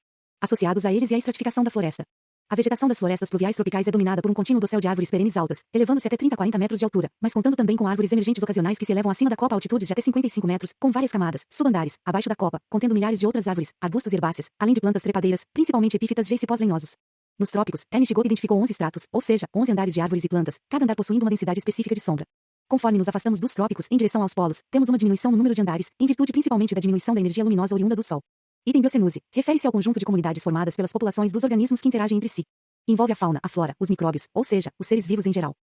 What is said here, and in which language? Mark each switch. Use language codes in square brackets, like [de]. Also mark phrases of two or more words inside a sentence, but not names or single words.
[pt] Associados a eles e a estratificação da floresta. A vegetação das florestas pluviais tropicais é dominada por um contínuo dossel de árvores perenes altas, elevando-se até 30 a 40 metros de altura, mas contando também com árvores emergentes ocasionais que se elevam acima da copa a altitudes de até 55 metros, com várias camadas, subandares, abaixo da copa, contendo milhares de outras árvores, arbustos e herbáceas, além de plantas trepadeiras, principalmente epífitas geicipós lenhosos. Nos trópicos, Ernst Goethe identificou 11 estratos, ou seja, 11 andares de árvores e plantas, cada andar possuindo uma densidade específica de sombra. Conforme nos afastamos dos trópicos em direção aos polos, temos uma diminuição no número de andares, em virtude principalmente da diminuição da energia luminosa oriunda do Sol. Item biocenose, refere-se ao conjunto de comunidades formadas pelas populações dos organismos que interagem entre si. Envolve a fauna, a flora, os micróbios, ou seja, os seres vivos em geral.